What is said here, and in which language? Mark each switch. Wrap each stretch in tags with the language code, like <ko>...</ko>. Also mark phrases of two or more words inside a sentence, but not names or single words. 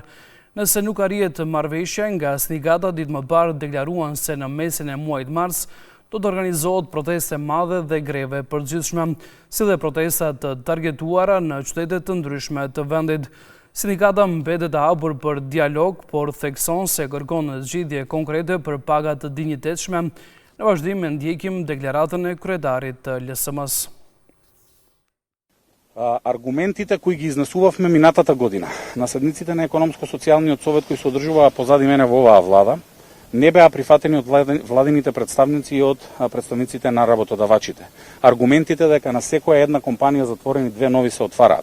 <sq>Nëse nuk arrihet marrëveshje, nga sindikata ditë më parë deklaruan se në mesin e muajit mars do të organizohet proteste madhe dhe greve përgjithshme, si dhe protesta të targetuara në qytete të ndryshme të vendit. Sindikata mbetet e hapur për dialog, por thekson se kërkon zgjidhje konkrete për paga të dinjitetshme. Në vazhdim e ndjekim deklaratën e kryetarit të LSM-s.</sq> <mk>Аргументите кои ги изнесувавме минатата година на седниците на економско-социјалниот совет кој се одржува позади мене во оваа влада, не беа прифатени од владините представници и од представниците на работодавачите. Аргументите дека на секоја една компанија затворени 2 нови се отвараат.</mk>